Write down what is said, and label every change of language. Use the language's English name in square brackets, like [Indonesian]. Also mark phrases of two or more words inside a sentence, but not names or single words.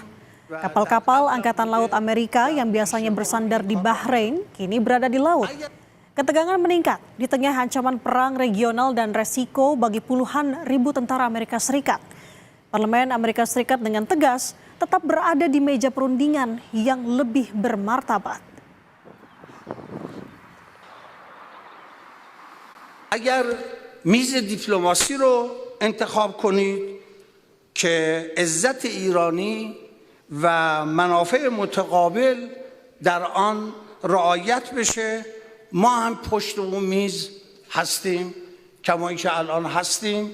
[Indonesian] Kapal-kapal Angkatan Laut Amerika yang biasanya bersandar di Bahrain kini berada di laut. Ketegangan meningkat di tengah ancaman perang regional dan resiko bagi puluhan ribu tentara Amerika Serikat. Parlemen Amerika Serikat dengan tegas tetap berada di meja perundingan yang lebih bermartabat. [Persian] اگر میز دیپلماسی رو انتخاب کنید که عزت ایرانی و منافع متقابل در آن رعایت بشه، ما هم پشت اون میز هستیم کما اینکه الان هستیم.